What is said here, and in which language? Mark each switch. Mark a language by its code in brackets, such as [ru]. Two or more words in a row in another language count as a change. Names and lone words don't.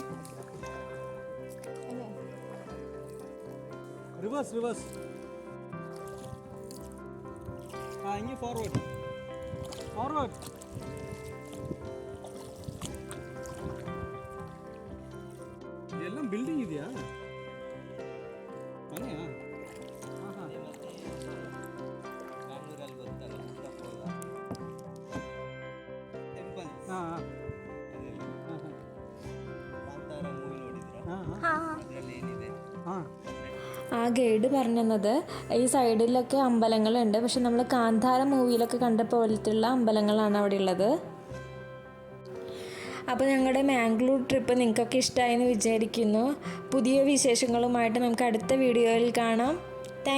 [ml] റിവേഴ്സ്. ഇനി ഫോർവേഡ്. [kn] ಇದೆಲ್ಲ ಬಿಲ್ಡಿಂಗ್ ಇದೆಯಾ? ಮನೆಯಾ? ಬ್ಯಾಂಗ್ಳೂರಲ್ಲಿ ಗೊತ್ತಲ್ಲ ಟೆಂಪಲ್. ಕಾಂತಾರ ಮೂವಿ ನೋಡಿದ್ರಾ? ಅದರಲ್ಲಿ ಏನಿದೆ? [ml] ആ ഗൈഡ് പറഞ്ഞു തന്നത് ഈ സൈഡിലൊക്കെ അമ്പലങ്ങളുണ്ട്. പക്ഷെ നമ്മൾ കാന്താര മൂവിയിലൊക്കെ കണ്ട പോലത്തുള്ള അമ്പലങ്ങളാണ് അവിടെ ഉള്ളത്. അപ്പോൾ ഞങ്ങളുടെ മാംഗ്ലൂർ ട്രിപ്പ് നിങ്ങൾക്കൊക്കെ ഇഷ്ടമായെന്ന് വിചാരിക്കുന്നു. പുതിയ വിശേഷങ്ങളുമായിട്ട് നമുക്ക് അടുത്ത വീഡിയോയിൽ കാണാം.